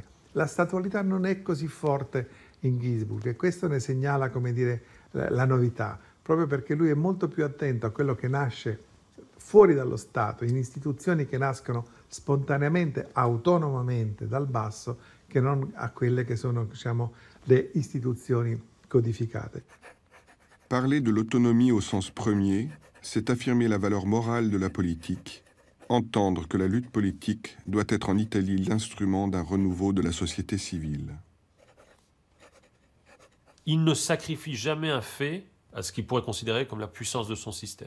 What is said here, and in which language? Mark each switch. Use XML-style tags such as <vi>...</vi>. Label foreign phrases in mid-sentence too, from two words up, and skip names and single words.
<it>La statualità non è così forte in Ginsburg e questo ne segnala, come dire, la novità, proprio perché lui è molto più attento a quello che nasce fuori dallo Stato, in istituzioni che nascono spontaneamente, autonomamente dal basso, che non a quelle che sono, diciamo, le istituzioni codificate.</it> <fr>Parler de l'autonomie au sens premier, c'est affirmer la valeur morale de la politique, entendre que la lutte politique doit être en Italie l'instrument d'un renouveau de la société civile. Il ne sacrifie jamais un fait à ce qu'il pourrait considérer comme la puissance de son système.</fr>